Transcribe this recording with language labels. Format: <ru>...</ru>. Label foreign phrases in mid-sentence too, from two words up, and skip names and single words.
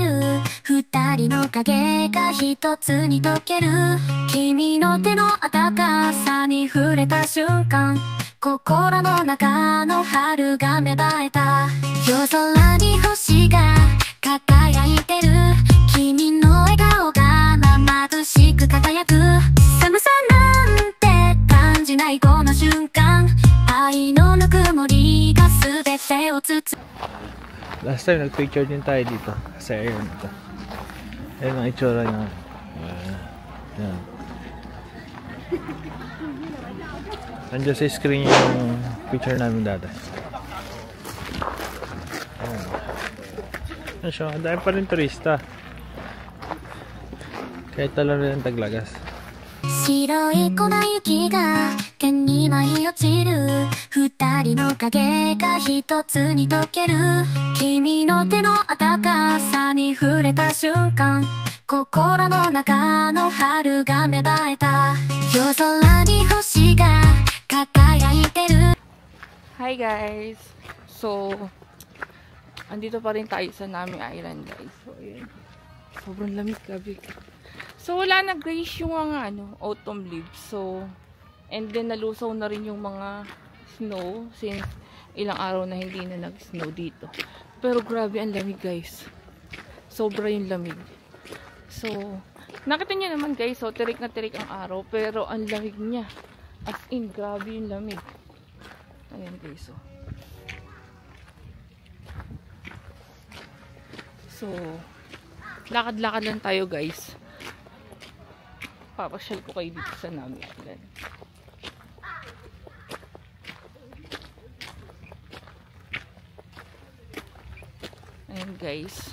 <ja>二人の影が一つに溶ける君の手の温かさに触れた瞬間、心の中の春が芽生えた。夜空に星が輝いてる君の笑顔が眩しく輝く。寒さなんて</ja> <tl>Last time nagpicture din tayo dito sa air dito. Ayun ang itsura niya. Yan. Nandiyan sa screen yung picture namin dati. Ayan siya, dahil pa rin turista. Kahit tala rin ang Taglagas.</tl> <ja>白い粉雪が毛に舞い落ちる二人の影が一つに溶ける君の手の温かさに触れた瞬間心の中の春が芽生えた夜空に星が輝いてる</ja> <en>Hi guys!</en> <tl>So, andito pa rin tayo sa Nami Island guys. So, ayan. Sobrang lamig gabi. So, wala na guys yung mga</tl> <en>autumn leaves.</en> <tl>So,</tl> <en>and then</en> <tl>nalusaw na rin yung mga snow since ilang araw na hindi na nag-snow dito. Pero grabe ang lamig guys. Sobra yung lamig. So, nakita nyo naman guys, so tirik na tirik ang araw. Pero ang lamig niya.</tl> <en>As in,</en> <tl>grabe yung lamig. Ayan guys, so. So, lakad-lakad lang tayo guys. Papasyal ko kayo dito sa Nami Island. Ayan guys.</tl>